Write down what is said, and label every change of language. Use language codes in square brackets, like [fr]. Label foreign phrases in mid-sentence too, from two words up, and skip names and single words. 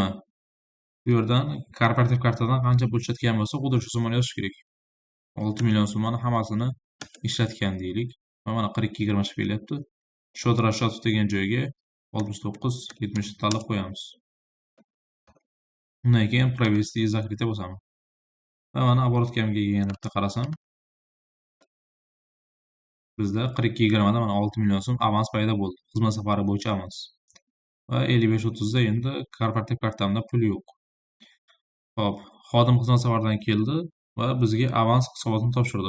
[uz] Bu yerdan korporativ kartadan qancha pul ishlatgan bo'lsa, xuddi shu summani yozish kerak. 6 million summani hammasini ishlatgan deylik. Va mana 42.20 chiqib kelyapti. Shot Rashodov degan joyga 69.70 tanlab qo'yamiz. Undan keyin [ru] провести и закрыть [uz] bosaman. Va mana оборотkamga yana bitta qarasam, bizda 42.20 da mana 6 million so'm avans paydo bo'ldi. Xizmat safari bo'yicha avans. Va 55.30 da endi korporativ kartamda pul yo'q. Hop, xodim xizmat safaridan keldi va bizga avans hisobotini topshirdi.